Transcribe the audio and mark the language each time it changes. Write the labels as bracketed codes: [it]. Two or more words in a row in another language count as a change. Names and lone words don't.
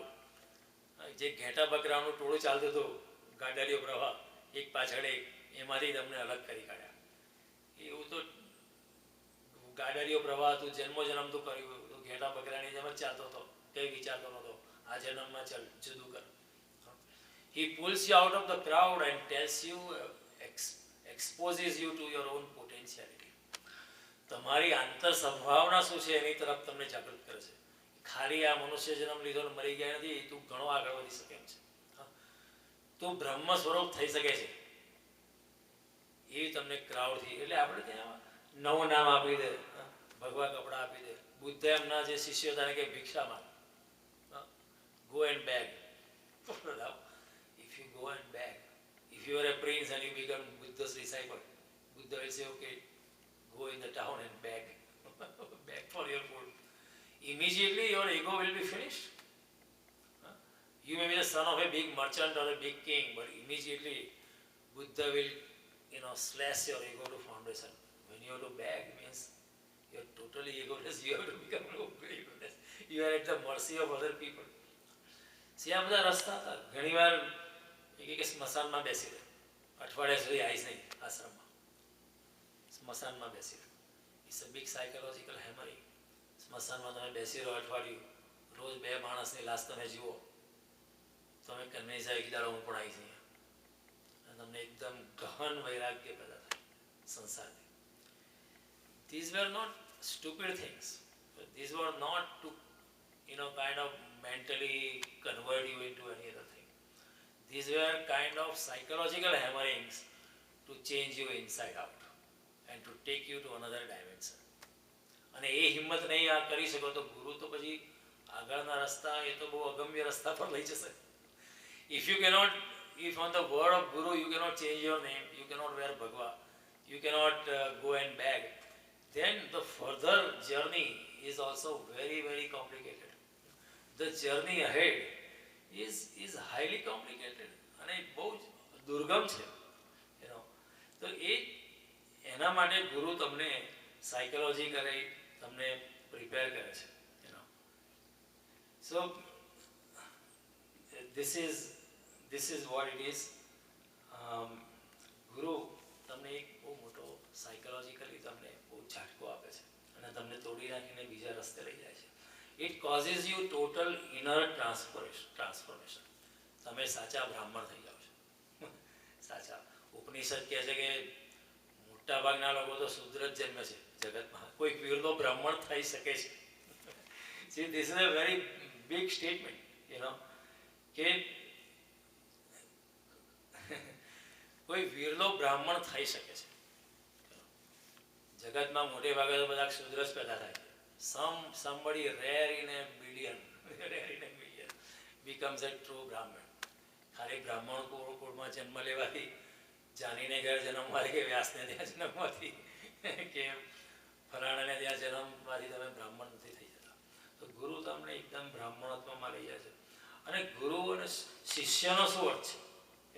[gu] જે ઘેટા બકરાનું ટોળું ચાલતું હતું, ગાડારીઓ પ્રવાહ એક પાછળ એક, એમાંથી તમને અલગ કરી કાઢ્યા. એવું તો ગાડારીઓ પ્રવાહ તું જન્મ તું કર્યું, તું ઘેટા બકરાની જેમ જ ચાલતો હતો, કંઈ વિચારતો નહોતો આ જન્મમાં ચાલ જુદું કર. [en] He pulls you out of the crowd and tells you, exposes you to your own potentiality. [gu] તમારી આંતર સંભાવના શું છે એની તરફ તમને જાગૃત કરે છે. ખાલી આ મનુષ્ય જન્મ લીધો ને મરી ગયા નથી, તું ઘણો આગળ વધી શકે એમ છે. તું બ્રહ્મ સ્વરૂપ થઈ શકે છે એવી તમને ક્રાઉડથી. એટલે આપણે ત્યાં નવું નામ આપી દે, ભગવા કપડાં આપી દે. બુદ્ધ એમના જે શિષ્યો હતા કે ભિક્ષા માંગ, [en] go and beg. If you go and beg, if you are a prince and you become Buddha's disciple, Buddha will say, okay, go in the town and beg. Beg for your food. Immediately your ego will be finished. You may be the son of a big merchant or a big king, but immediately Buddha will, slash your ego to foundation. When you have to beg, means you are totally egoless. You have to become egoless. You are at the mercy of other people. See, [gu] આ બધા રસ્તા હતા. ઘણી વાર એક સ્મશાનમાં બેસી રહે, અઠવાડિયા સુધી આવીશ નહીં આશ્રમમાં, સ્મશાનમાં બેસી રહે. [en] It's a big psychological hammering. [gu] સ્મશાનમાં તમે બેસી રહો અઠવાડિયું, રોજ 2 માણસની લાશ તમે જુઓ, તમે કન્વિન્સ આવી કે દાડો હું પણ આવીશ નહીં. અને તમને એકદમ ગહન વૈરાગ્ય પેદા થાય સંસારથી. [en] These were not stupid things. These were not to, kind of mentally convert you into any other thing. These were kind of psychological hammerings to change you inside out and to take you to another dimension. [gu] અને એ હિંમત નહીં આ કરી શકો તો ગુરુ તો પછી આગળના રસ્તા એ તો બહુ અગમ્ય રસ્તા પર લઈ જશે. [en] If on the word of Guru you cannot change your name, you cannot wear bhagwa, you cannot go and beg, then the further journey is also very, very complicated. The journey ahead is highly complicated [gu] અને બહુ દુર્ગમ છે. તો એના માટે ગુરુ તમને સાયકોલોજી કરે, તમને પ્રિપેર કરે છે. [en] So this is what it is. [gu] ગુરુ તમને એક બહુ મોટો સાયકોલોજીકલી તમને બહુ ઝાટકો આપે છે અને તમને તોડી નાખીને બીજા રસ્તે લઈ જાય છે. [en] It causes you total inner transformation. [gu] તમે સાચા બ્રાહ્મણ થઈ જાઓ છો. સાચા ઉપનિષદ કહે છે કે મોટા ભાગના લોકો તો શુદ્ર જ જન્મે છે જગતમાં, કોઈ વીરનો બ્રાહ્મણ થઈ શકે છે. [en] See, this is a very big statement, [gu] કે કોઈ વીરનો બ્રાહ્મણ થઈ શકે છે. જગતમાં મોટે ભાગે તો બધા શુદ્ર જ પેદા થાય છે. [en] Somebody rare in a million becomes a true Brahman. [gu] ખાલી બ્રાહ્મણ કુળમાં જન્મ લેવાથી, જાનીને ઘર જન્મવાથી કે વ્યાસને ત્યાં જન્મવાથી કે ફલાણાને ત્યાં જન્મવાથી તમે બ્રાહ્મણ નથી થઈ જતા. તો ગુરુ તમને એકદમ બ્રાહ્મણત્વમાં લઈ જાય છે. અને ગુરુ અને શિષ્યનો શું અર્થ છે?